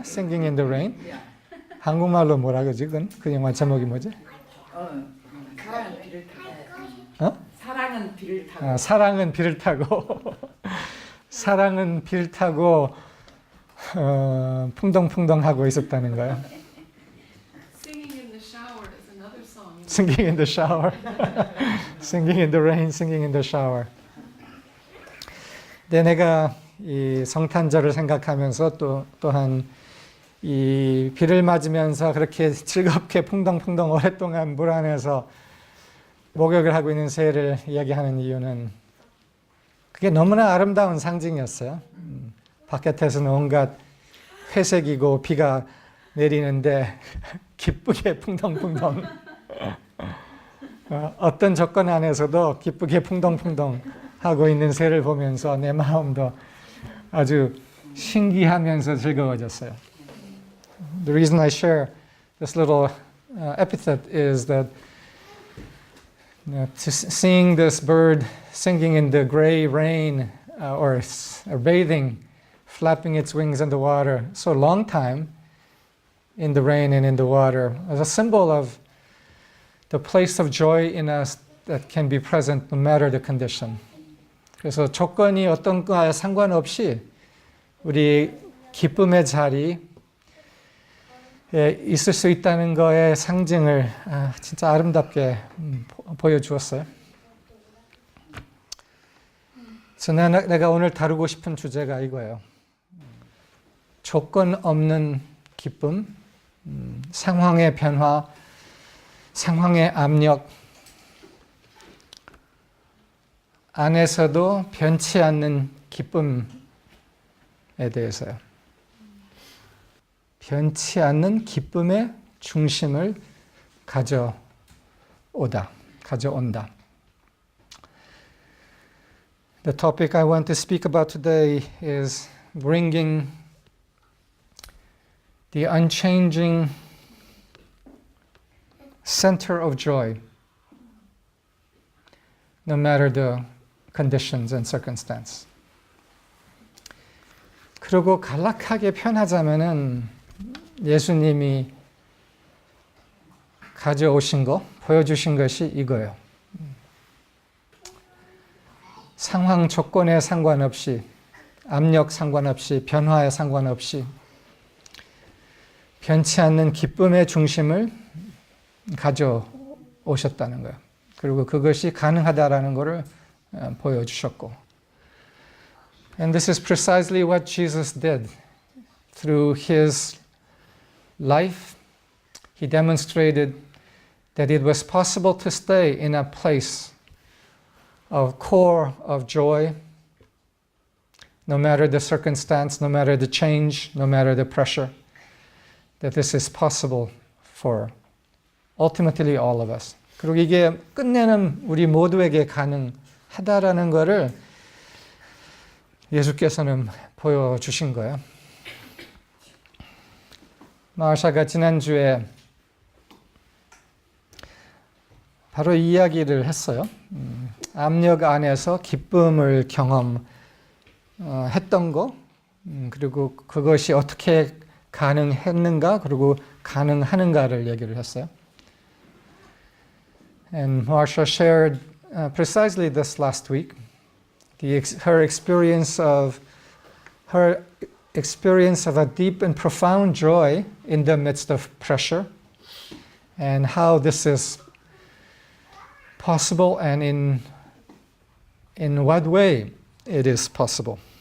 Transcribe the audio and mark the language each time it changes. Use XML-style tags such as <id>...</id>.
<ko>Singing in the Rain. 한국말로 뭐라 그러지? 그 영화 제목이 뭐지? 사랑은 비를 타고. 어? 사랑은 비를 타고. 사랑은 비를 타고. 사랑은 비를 타고 풍덩풍덩 하고 있었다는 거예요.</ko> <en>Singing in the shower is another song. Singing in the shower. Singing in the rain, singing in the shower.</en> <ko>근데 내가 이 성탄절을 생각하면서 또한 이 비를 맞으면서 그렇게 즐겁게 풍덩풍덩 오랫동안 물 안에서 목욕을 하고 있는 새를 이야기하는 이유는 그게 너무나 아름다운 상징이었어요. 바깥에서는 온갖 회색이고 비가 내리는데 기쁘게 풍덩풍덩 어떤 조건 안에서도 기쁘게 풍덩풍덩 하고 있는 새를 보면서 내 마음도 아주 신기하면서 즐거워졌어요.</ko> <en>The reason I share this little epithet is that seeing this bird singing in the gray rain or bathing, flapping its wings in the water, so long time in the rain and in the water, as a symbol of the place of joy in us that can be present no matter the condition.</en> <ko>그래서 조건이 어떤 거에 상관없이 우리 기쁨의 자리에 있을 수 있다는 거의 상징을 진짜 아름답게 보여주었어요. 그래서 내가 오늘 다루고 싶은 주제가 이거예요. 조건 없는 기쁨, 상황의 변화, 상황의 압력, 안에서도 변치 않는 기쁨에 대해서요. 변치 않는 기쁨의 중심을 가져온다.</ko> <en>The topic I want to speak about today is bringing the unchanging center of joy, no matter the conditions and circumstance.</en> <ko>그리고 간략하게 표현하자면은 예수님이 가져오신 거, 보여주신 것이 이거예요. 상황 조건에 상관없이, 압력 상관없이, 변화에 상관없이 변치 않는 기쁨의 중심을 가져오셨다는 거예요. 그리고 그것이 가능하다라는 것을 보여주셨고.</ko> <en>And this is precisely what Jesus did. Through his life, he demonstrated that it was possible to stay in a place of core of joy, no matter the circumstance, no matter the change, no matter the pressure, that this is possible for ultimately all of us.</en> <ko>그리고 이게 끝내는 우리 모두에게 가능하다라는 것을 예수께서는 보여주신 거예요. 마샤가 지난주에 바로 이 이야기를 했어요. 압력 안에서 기쁨을 경험했던 거, 그리고 그것이 어떻게 가능했는가, 그리고 가능하는가를 얘기를 했어요.</ko> <en>And Marsha shared precisely this last week, her experience of a deep and profound joy in the midst of pressure, and how this is possible, and in what way it is possible.</en>